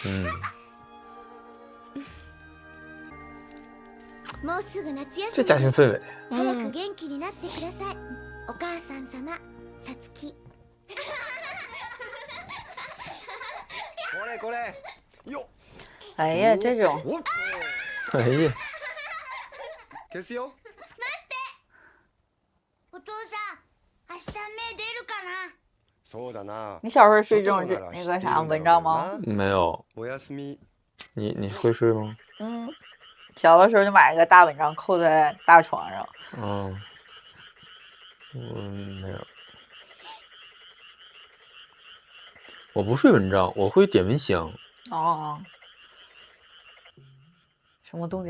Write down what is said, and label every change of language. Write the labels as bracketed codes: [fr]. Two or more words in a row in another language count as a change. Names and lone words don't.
[zh] 这家庭氛围。哎呀，这种。哎呀。 [ja] 消すよ。お父さん、明日目出るかな？そうだな。 [zh] 你小时候睡这种那个啥蚊帐吗？没有。 [ja] おやすみ。 [zh] 你会睡吗？小的时候就买一个大蚊帐扣在大床上。没有。我不睡蚊帐，我会点蚊香。什么动静？